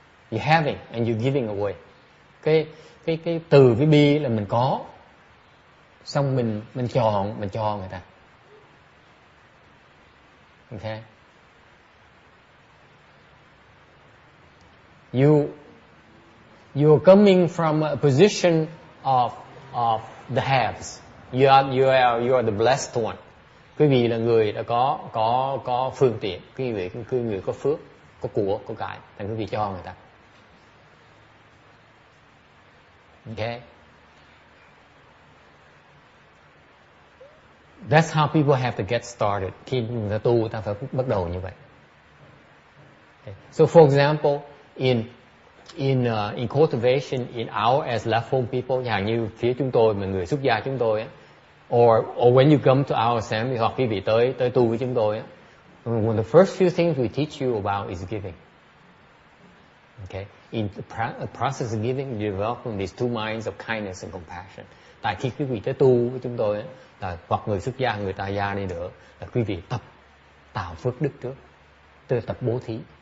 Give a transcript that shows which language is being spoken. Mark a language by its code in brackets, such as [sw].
[en] You're having and you're giving away. [vi] Cái từ cái bi là mình có, xong mình cho người ta. [en] Okay. You're coming from a position of the haves. You are the blessed one. [vi] Quý vị là người đã có phương tiện, quý vị người có phước, có của, có cải, thành quý vị cho người ta. [en] Okay. That's how people have to get started. [vi] Khi người ta tu, ta phải bắt đầu như vậy. [en] Okay. So for example, in cultivation, in our as left home people, [vi] chẳng như phía chúng tôi, mà người xuất gia chúng tôi á, [en] or when you come to our assembly, [vi] hoặc quý vị tới tu với chúng tôi á, [en] one of the first few things we teach you about is giving. Okay, in the process of giving, you develop these two minds of kindness and compassion. [vi] Tại khi quý vị tới tu với chúng tôi á, là hoặc người xuất gia, người tại gia đi nữa, là quý vị tập tạo phước đức trước, từ tập bố thí.